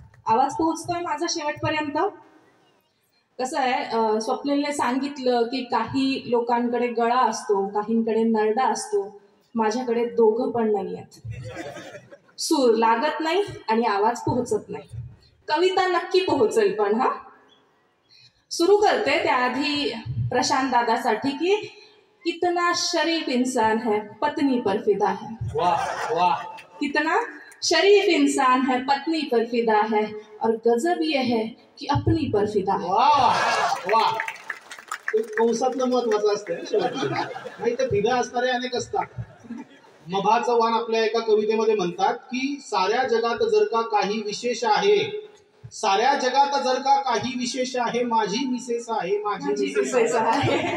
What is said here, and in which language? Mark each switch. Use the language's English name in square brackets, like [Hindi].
[Marathi] आवाज पोहोचतोय माझा शेवटपर्यंत? कसं आहे, स्वप्नीलने सांगितलं की काही लोकांकडे गळा असतो, काहींकडे नरडा असतो. माझ्याकडे दोघं पण नाही आहेत. सूर लागत नाही आणि आवाज पोहोचत नाही. कविता नक्की पोहोचेल पण. हा, सुरू करते त्याआधी प्रशांत दादासाठी की [Hindi] कितना शरीफ इंसान है पत्नी पर फिदा है. वाह वाह. कितना शरीफ इंसान है पत्नी पर फिदा है और गजब ये है कि अपनी पर फिदा है. वाह वाह. [Marathi] कंसातलं महत्वाचं असतं नाही तर फिदा असणारे अनेक असतात. मभा चव्हाण आपल्या एका कवितेमध्ये म्हणतात की साऱ्या जगात जर का काही विशेष आहे, साऱ्या जगात जर का काही विशेष आहे, माझी मिसेस आहे, माझी मिसेस आहे.